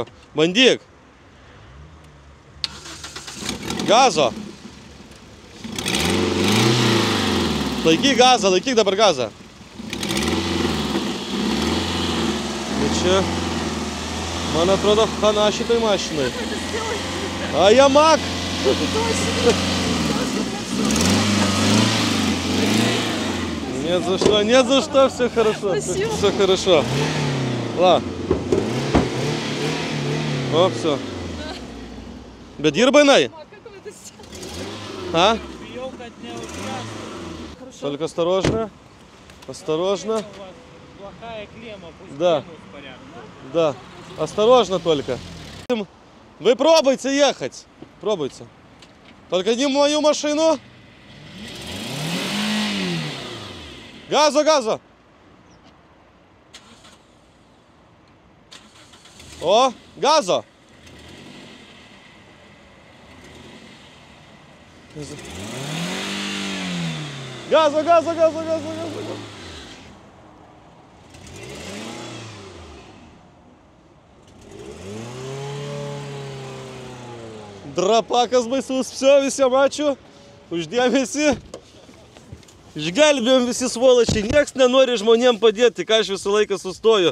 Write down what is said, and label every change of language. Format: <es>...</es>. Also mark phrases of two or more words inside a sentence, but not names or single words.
<lt>Bandyk! Gazo! Laikyk gazą, laikyk dabar gazą. Ir čia, man atrodo, hana šitai mašinai. A,</lt> <ru>Ямак! Нет за что, все хорошо. Спасибо. Все хорошо. Ла. О, все.</ru> <lt>Bet dirba jinai? А?</lt> <ru>Только осторожно. Осторожно. Плохая клемма, пусть Да. клемму в порядке. Да. Осторожно только. Вы пробуйте ехать. Пробуйте. Только не в мою машину. Газу, газу. О, газу. Газу, газу, газу, газу, газу.</ru> <lt>Drapakas baisus, visiem ačiū už dėmesį. Išgelbėjom visi svoločiai, nieks nenori žmonėm padėti, ką aš visą laiką sustoju.</lt>